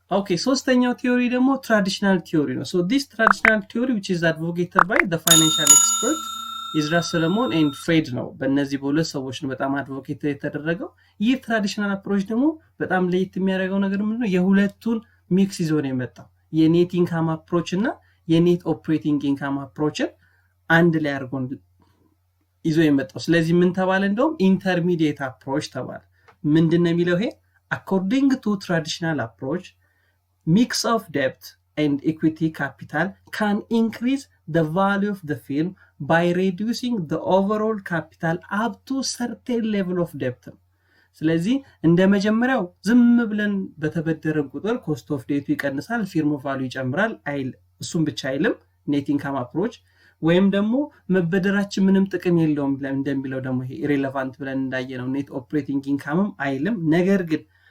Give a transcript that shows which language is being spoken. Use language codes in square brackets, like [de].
[am] Okay, ሶስተኛው ቲዮሪ ደግሞ ትራዲሽናል ቲዮሪ ነው. [en] So this traditional theory which is advocated by the financial expert ኢዝራ ሰለሞን and ፍሬድ ነው. [am] በእነዚህ በሁለት ሰዎች ነው በጣም አድቮኬት የተደረገው. ይህ ትራዲሽናል አፕሮች ደግሞ በጣም ለየት የሚያደርገው ነገር ምንድነው? የሁለቱን ሚክስ ይዞ ነው የመጣው. የኔት ኢንካም አፕሮች እና የኔት ኦፕሬቲንግ ኢንካም አፕሮችን አንድ ላይ አድርጎ ይዞ የመጣው. ስለዚህ ምን ተባለ? እንደውም ኢንተርሚዲየት አፕሮች ተባለ. ምንድነው የሚለው ይሄ? [en] According to traditional approach, mix of debt and equity capital can increase the value of the firm by reducing the overall capital up to certain level of debt. [am] ስለዚህ እንደ መጀመሪያው ዝም ብለን በተበደረን ቁጥር ኮስት ኦፍ ዴቱ ይቀንሳል፣ ፊርም ቫልዩ ይጨምራል አይል እሱም ብቻ አይልም ኔት ኢንካም አፕሮች ወይም ደግሞ መበደራችን ምንም ጥቅም የለውም እንደሚለው ደግሞ ይሄ ኢሬሌቫንት ብለን እንዳየነው ኔት ኦፕሬቲንግ ኢንካምም አይልም። ነገር ግን